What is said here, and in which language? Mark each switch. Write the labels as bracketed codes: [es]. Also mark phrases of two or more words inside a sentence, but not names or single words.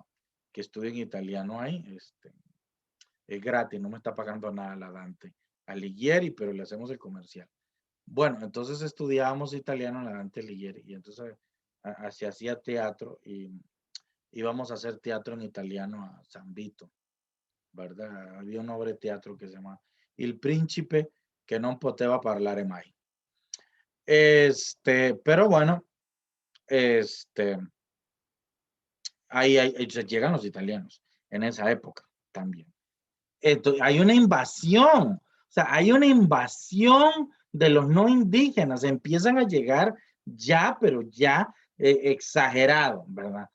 [es] Que estudien italiano ahí, es gratis, no me está pagando nada la Dante Alighieri, pero le hacemos el comercial. Bueno, entonces estudiábamos italiano en la Dante Alighieri y entonces se hacía teatro y íbamos a hacer teatro en italiano a San Vito, ¿verdad? Había una obra de teatro que se llama Il Principe che non poteva parlare mai. Pero bueno, este, ahí llegan los italianos en esa época también. Entonces, hay una invasión, o sea, hay una invasión de los no indígenas, empiezan a llegar ya, pero ya exagerado, ¿verdad?